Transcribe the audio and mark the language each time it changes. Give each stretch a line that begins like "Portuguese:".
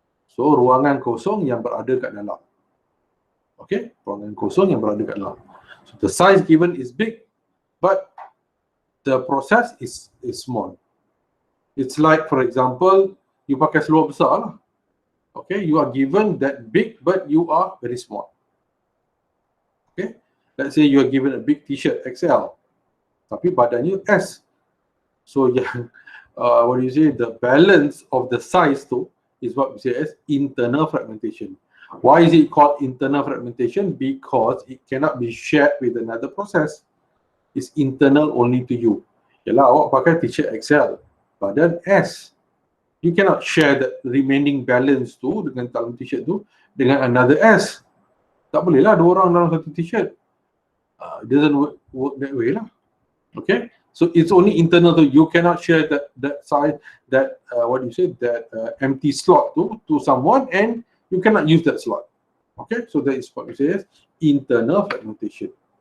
Malay: So ruangan kosong yang berada kat dalam. Okay, ruangan kosong yang berada kat dalam.
English: So the size given is big, but the process is small. It's like, for example, you
Malay: pakai seluar besar lah.
English: Okay, you are given that big, but you are very small. Okay, let's say you are given a big t-shirt XL,
Malay: tapi badannya S.
English: So yang what do you say, the balance of the size tu is what we say as internal fragmentation. Why is it called internal fragmentation? Because it cannot be shared with another process. It's internal only to you.
Malay: Yalah, awak pakai t-shirt XL, badan S.
English: You cannot share the remaining balance
Malay: tu dengan dalam t-shirt tu dengan
English: another S.
Malay: Tak boleh lah dua orang dalam satu t-shirt.
English: It doesn't work that way lah. Okay, so it's only internal to you. Cannot share that size, that what do you say, that empty slot to someone, and you cannot use that slot. Okay, so that is what we say as internal fragmentation.